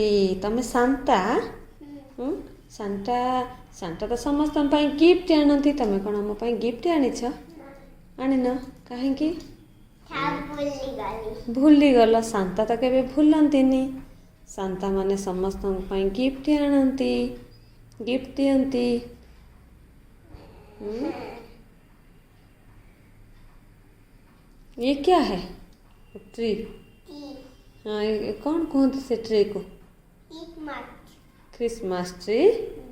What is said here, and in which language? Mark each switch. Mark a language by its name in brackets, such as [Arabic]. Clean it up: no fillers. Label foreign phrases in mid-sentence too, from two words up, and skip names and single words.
[Odia] ତମେ ସାନ୍ତା? ସାନ୍ତା ତ ସମସ୍ତଙ୍କ ପାଇଁ ଗିଫ୍ଟ ଆଣନ୍ତି। ତମେ କ'ଣ ଆମ ପାଇଁ ଗିଫ୍ଟ ଆଣିଛ? ଆଣିନ କାହିଁକି? ଭୁଲିଗଲ। ସାନ୍ତା ତ କେବେ ଭୁଲନ୍ତିନି। ସାନ୍ତା ମାନେ ସମସ୍ତଙ୍କ ପାଇଁ ଗିଫ୍ଟ ଆଣନ୍ତି, ଗିଫ୍ଟ ଦିଅନ୍ତି। [Hindi] ये क्या है? ट्री। हाँ, ये कौन कहते से ट्री को? क्रिसमस ट्री।